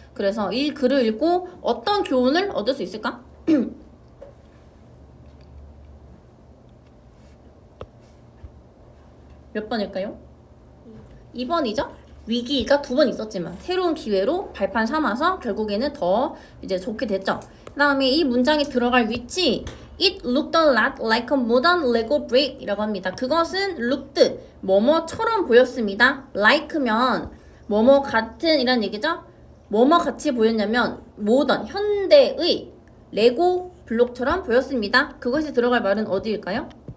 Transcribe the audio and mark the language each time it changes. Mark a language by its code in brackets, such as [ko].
[ko] 그래서 이 글을 읽고 어떤 교훈을 얻을 수 있을까? 몇 번일까요? 2번이죠? 위기가 두 번 있었지만 새로운 기회로 발판 삼아서 결국에는 더 이제 좋게 됐죠. 그 다음에 이 문장에 들어갈 위치 [en] It looked a lot like a modern Lego brick [ko] 이라고 합니다. 그것은 looked 뭐뭐처럼 보였습니다. like면 뭐뭐 같은 이란 얘기죠. 뭐뭐 같이 보였냐면 모던 현대의 레고 블록처럼 보였습니다. 그것이 들어갈 말은 어디일까요?